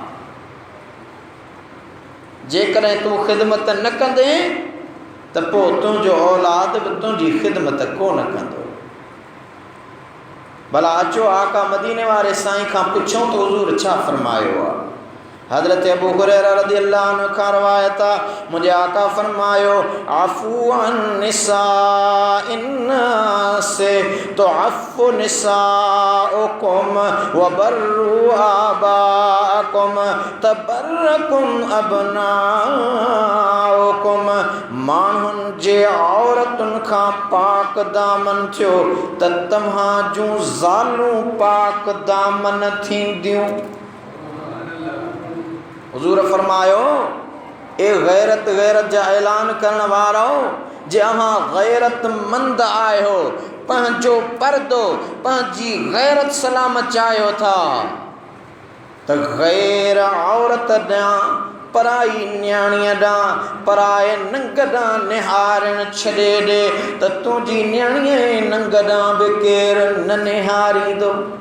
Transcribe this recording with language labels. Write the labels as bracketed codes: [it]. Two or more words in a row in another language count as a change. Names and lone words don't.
[sd] जेकॾहिं तूं ख़िदमत न कंदे त पोइ तुंहिंजो औलाद बि तुंहिंजी ख़िदमत कोन कंदो। भला अचो आका मदीने वारे साईं खां पुछूं त हुज़ूर छा फरमायो आहे। हज़रत अबू हुरैरा [ar] رضي الله عنه [sd] खां रवायत आहे, मुंहिंजे आका फरमायो [ar] عفوا عن نساء الناس تعف نساؤكم و بروا آباءكم تبركم أبناؤكم. [sd] माण्हुनि जे औरतुनि खां पाक दामन थियो त तव्हां जूं ज़ालूं पाक दामन थींदियूं। हुज़ूर फरमायो ए गैरत जा ऐलान करण वारो, जे अव्हां गैरतमंद आहियो, पंहिंजो पर्दो पंहिंजी गैरत सलामत चाहियो था त गैर औरत ॾांहुं, पराई न्याणीअ ॾांहुं, पराए नंग ॾांहुं निहारणु छॾे ॾे त तुंहिंजी न्याणीअ जे नंग ॾांहुं बि केरु न निहारींदो।